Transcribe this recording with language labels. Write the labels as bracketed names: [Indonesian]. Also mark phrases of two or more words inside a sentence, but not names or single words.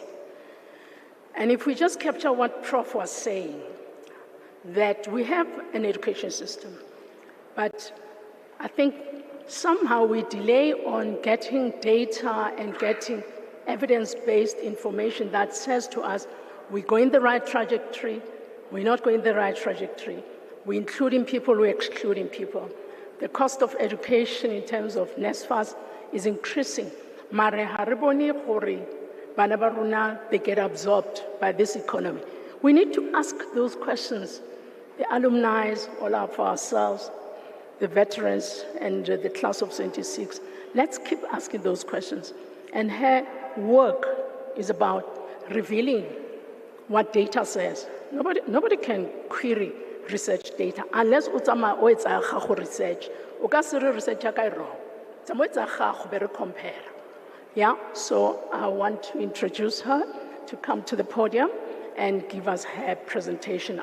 [English] And if we just capture what Prof was saying, that we have an education system, but I think somehow we delay on getting data and getting evidence-based information that says to us, we're going the right trajectory, we're not going the right trajectory, we're including people, we're excluding people. The cost of education in terms of NSFAS is increasing. [Tswana] Mare ha re bone gore bana ba rona, [English] they get absorbed by this economy. We need to ask those questions. The alumni, all of ourselves, the veterans, and the class of 26. Let's keep asking those questions. And her work is about revealing what data says. Nobody can query research data unless [Tswana] utsama o etsa gago [English] research. [Tswana] O ka se re research ya ka e wrong. Tsamo etsa gago be re compare. [English] Yeah, so I want to introduce her to come to the podium and give us her presentation.